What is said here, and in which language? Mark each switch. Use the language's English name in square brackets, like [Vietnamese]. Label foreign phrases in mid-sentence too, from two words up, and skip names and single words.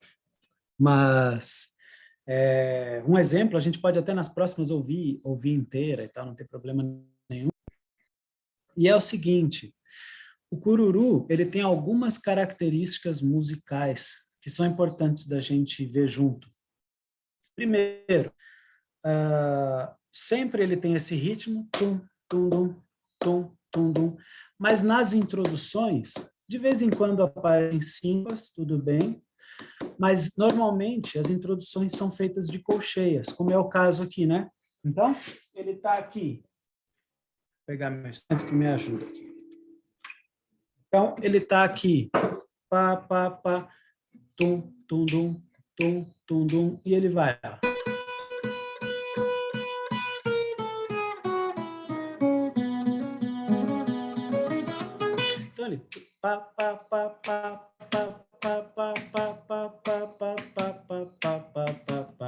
[Portuguese] Mas um exemplo, a gente pode até nas próximas ouvir inteira e tal, não tem problema nenhum. E é o seguinte, o cururu, ele tem algumas características musicais que são importantes da gente ver junto. Primeiro, sempre ele tem esse ritmo, tum, tum, dum, tum, tum, dum, mas nas introduções, de vez em quando aparecem sílabas, tudo bem, mas normalmente as introduções são feitas de colcheias, como é o caso aqui, né? Então, ele está aqui. Vou pegar meu instrumento que me ajuda aqui. Então, ele está aqui. Pá, pá, pá, tum, tum, dum, tum, tum, dum, e ele vai. Então, ele... Pá, pá, pá, pá, pá, pá, pá, pá, pá, pá, pá, pá, pá, pá, pá, pá.